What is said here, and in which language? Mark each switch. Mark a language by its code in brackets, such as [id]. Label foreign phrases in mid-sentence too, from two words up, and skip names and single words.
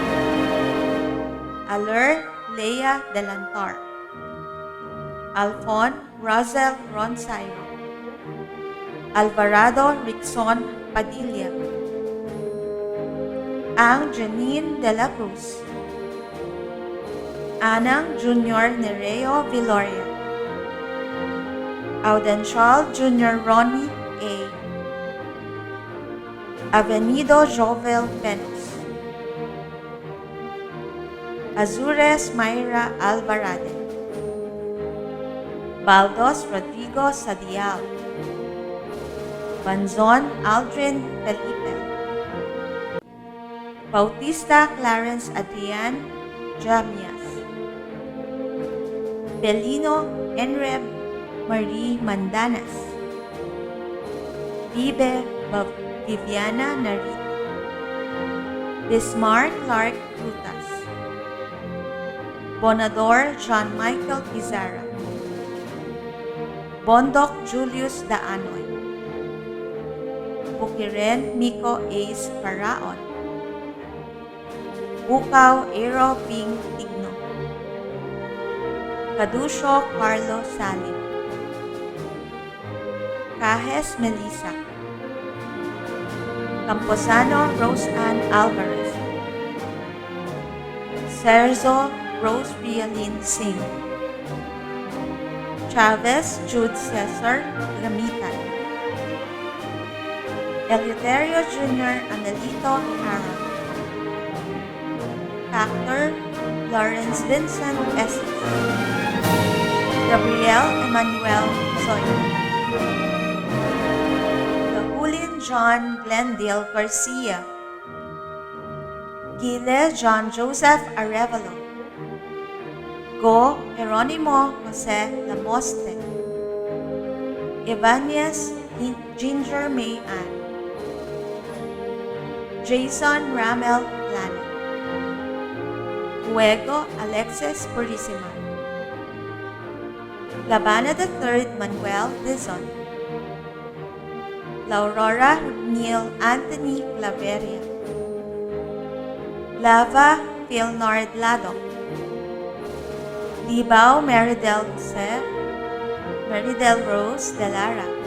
[tl] Aler Leia Delantar. Alfon Rosel Ronsairo. Alvarado Rixon Padilla. Ang Janine de la Cruz. Anang Jr. Nereo Viloria. Audenchal Jr. Ronnie A. Avenido Jovel Penos. Azures Mayra Alvarade. Baldos Rodrigo Sadial. Banzon Aldrin Felipe. Bautista Clarence Adrian Jamias. Belino Enreb Marie Mandanas. Vive Viviana Narita. Bismarck Clark Rutas. Bonador John Michael Pizarra. Bondok Julius Daanoy. Bukiren Miko Ace Paraon. Bukaw Aero Bing Tigno. Cadusio Carlo Salim. Cajes Melissa. Camposano Rose Ann Alvarez. Serzo Rose Rialin Singh. Chavez Jude Cesar Ramitan. Eleuterio Jr. Angelito Aaron. Actor Lawrence Vincent Estes. Gabriel Emmanuel Soy. John Glendale Garcia, Gile John Joseph Arevalo, Go Jeronimo Jose Lamoste, Ibanez Ginger May Ann, Jason Ramel Plano, Juego Alexis Purisima, Labana III Manuel Dizon, Laurora Neil Anthony Claveria, Lava Philnard Ladok, Libao Meridel Jose, Meridel Rose Delara,